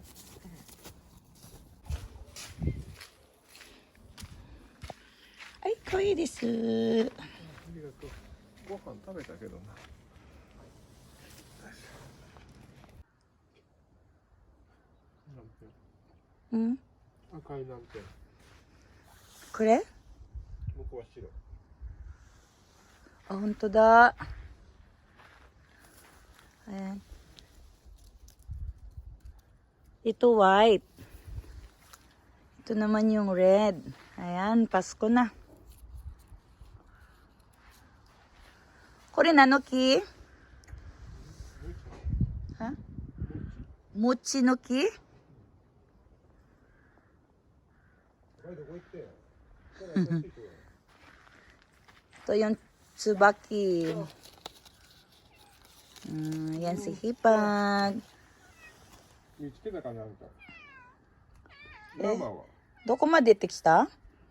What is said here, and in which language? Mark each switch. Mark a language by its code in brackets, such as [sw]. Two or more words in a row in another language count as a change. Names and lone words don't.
[ja] Ay, かわいいです. ご飯食べたけどな。うん。赤い南天。これ？向こうは白。あ、本当だ。Ayan. [tl] Ito white. Ito naman yung red. Ayan, Pasko na. [ja] これなんの木? Ha? もちの木? [tl] Ito yung tsubaki. Yan si Hipag. [ja] 見つけたかなんか。生は。どこまで出てきた？